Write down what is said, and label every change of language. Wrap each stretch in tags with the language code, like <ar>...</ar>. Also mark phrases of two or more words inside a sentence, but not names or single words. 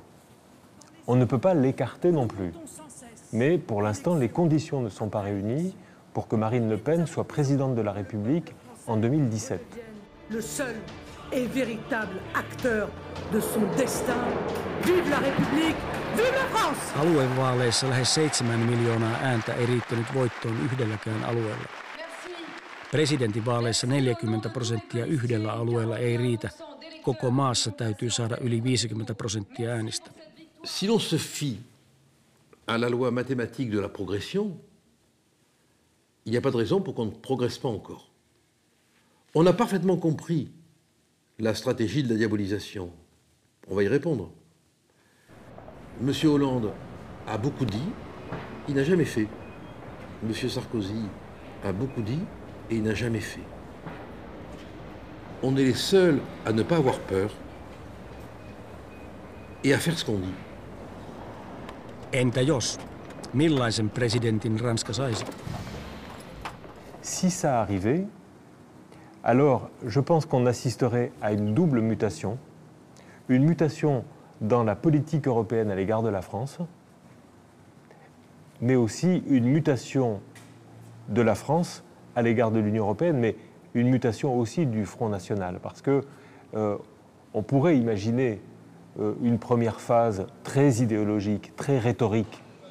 <fr>On ne peut pas l'écarter non plus. Mais pour l'instant, les conditions ne sont pas réunies pour que Marine Le Pen soit présidente de la République en 2017. Le seul et véritable acteur de son destin. Vive la République, vive la France!</fr> <fi>Aluevaaleissa lähes 7 miljoonaa ääntä ei riittänyt voittoon yhdelläkään alueella. Presidentinvaaleissa 40% yhdellä alueella ei riitä. Koko maassa täytyy saada yli 50% äänistä.</fi> <fr>Si l'on se fie à la loi mathématique de la progression, il n'y a pas de raison pour qu'on ne progresse pas encore. On a parfaitement compris la stratégie de la diabolisation. On va y répondre. Monsieur Hollande a beaucoup dit, il n'a jamais fait. Monsieur Sarkozy a beaucoup dit et il n'a jamais fait. On est les seuls à ne pas avoir peur et à faire ce qu'on dit.</fr> <fi>Entä jos? Millaisen presidentin Ranska saisi?</fi> <fr>Si ça arrivait, alors je pense qu'on assisterait à une double mutation. Une mutation dans la politique européenne à l'égard de la France, mais aussi une mutation de la France à l'égard de l'Union européenne, mais une mutation aussi du Front National, parce que on pourrait imaginer une première phase très idéologique, très rhétorique.</fr>